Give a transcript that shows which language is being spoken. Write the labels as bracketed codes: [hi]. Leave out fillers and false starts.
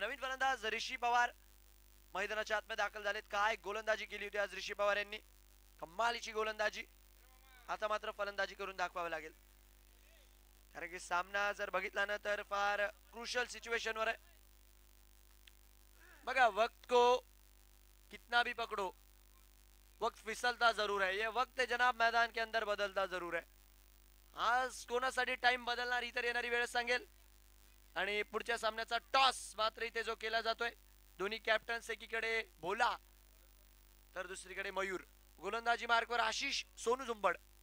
[mr] नवीन फलंदाज ऋषी पवार मैदानाच्या आतमध्ये दाखल झालेत. काय गोलंदाजी केली होती आज ऋषी पवार यांनी. कमालीची गोलंदाजी. आता मात्र फलंदाजी करून दाखवावे लागेल, कारण की सामना जर बघितला ना तर फार क्रुशियल सिचुएशन वर है. बघा, [hi] वक्त को कितना भी पकड़ो वक्त फिसलता जरूर है. ये वक्त जनाब मैदान के अंदर बदलता जरूर है. [mr] आज कोणासाठी टाइम बदलणार ही तर येणारी वेळ सांगेल. आणि पुढच्या सामन्याचा टॉस मात्र इथे जो केला जातोय, दोन्ही कॅप्टन्स एकीकडे भोला तर दुसरीकडे मयूर. गोलंदाजी मार्कवर आशिष सोनू झुंबड.